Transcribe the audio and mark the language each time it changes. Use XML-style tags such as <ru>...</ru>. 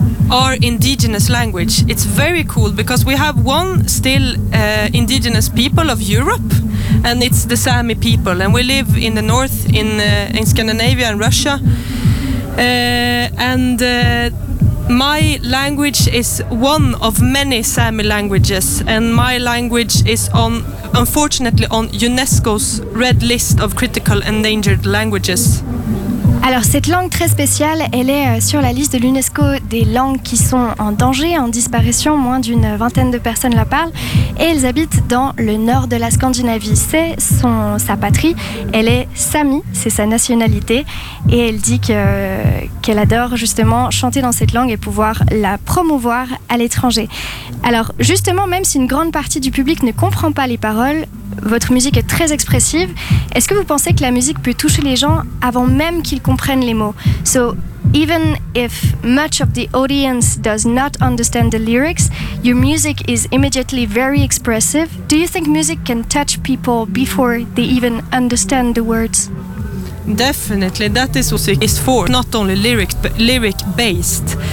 <en>our indigenous language. It's very cool because we have one still indigenous people of Europe, and it's the Sami people, and we live in the north in Scandinavia and Russia, and my language is one of many Sami languages, and my language is unfortunately on UNESCO's red list of critical endangered languages.</en> <fr>Alors cette langue très spéciale, elle est sur la liste de l'UNESCO des langues qui sont en danger, en disparition, moins d'une vingtaine de personnes la parlent, et elles habitent dans le nord de la Scandinavie. C'est sa patrie, elle est Sami, c'est sa nationalité, et elle dit qu'elle adore justement chanter dans cette langue et pouvoir la promouvoir à l'étranger. Alors justement, même si une grande partie du public ne comprend pas les paroles, votre musique est très expressive. Est-ce que vous pensez que la musique peut toucher les gens avant même qu'ils comprennent les mots?</fr> <en>So, even if much of the audience does not understand the lyrics, your music is immediately very expressive. Do you think music can touch people before they even understand the words? Definitely, that is what music is for. Not only lyric, but lyric based.</en>